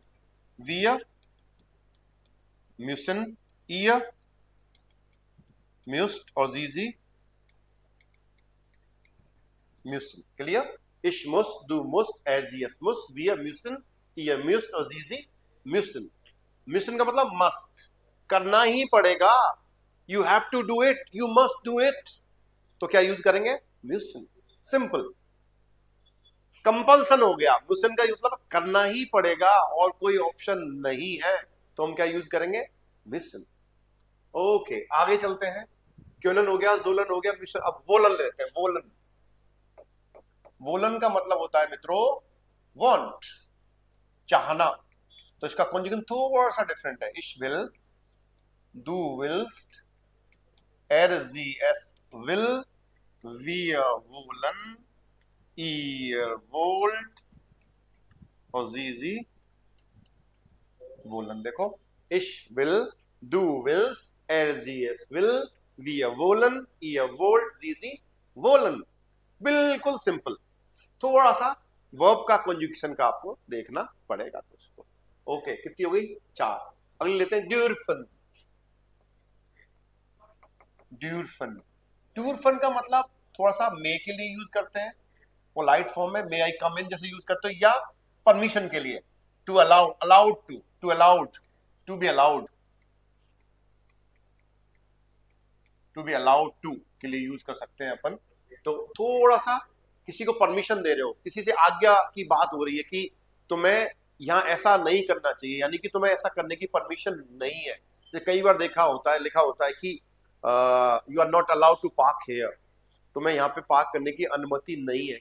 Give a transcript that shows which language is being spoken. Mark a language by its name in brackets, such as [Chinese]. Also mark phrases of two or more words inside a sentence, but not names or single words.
[German] wir, müssen, ihr, müsst और sie müssen। [Hindi] क्लियर? [German] ich muss, du musst, er sie es muss, wir müssen, ihr müsst और sie müssen। [Hindi] म्यूसन का मतलब मस्ट, करना ही पड़ेगा। [English] you have to do it, you must do it. [Hindi] तो क्या यूज करेंगे? म्यूसन। सिंपल। कंपल्सन हो गया, मुसन का मतलब करना ही पड़ेगा और कोई ऑप्शन नहीं है, तो हम क्या यूज करेंगे, मिशन। ओके आगे चलते हैं, क्योलन हो गया, जोलन हो गया, मिशन। अब वोलन लेते हैं, वोलन। वोलन का मतलब होता है मित्रों वांट, चाहना। तो इसका कॉन्जुगेशन थोड़ा सा डिफरेंट है, [German] ich will, du willst, er sie es will, wir wollen, ihr wollt [Hindi] और [German] sie wollen। [Hindi] देखो, [German] ich will, du willst, er sie es will, wir wollen, ihr wollt, sie wollen। [Hindi] बिल्कुल सिंपल। थोड़ा सा वर्ब का कॉन्जुगेशन का आपको देखना पड़ेगा दोस्तों। ओके कितनी हो गई, 4। अगली लेते हैं ड्यूरफन। ड्यूरफन, ड्यूरफन का मतलब थोड़ा सा मे के लिए यूज करते हैं, [English] polite form [Hindi] में [English] may I come in [Hindi] जैसे यूज करते हो, या परमिशन के लिए [English] to allow, allowed to allowed, to be allowed, to be allowed to [Hindi] के लिए यूज कर सकते हैं अपन। तो थोड़ा सा किसी को परमिशन दे रहे हो, किसी से आज्ञा की बात हो रही है कि तुम्हें यहाँ ऐसा नहीं करना चाहिए, यानी कि तुम्हें ऐसा करने की परमिशन नहीं है। तो कई बार देखा होता है, लिखा होता है कि [English] you are not allowed to park here, [Hindi] तुम्हें यहाँ पे पार्क करने की अनुमति नहीं है।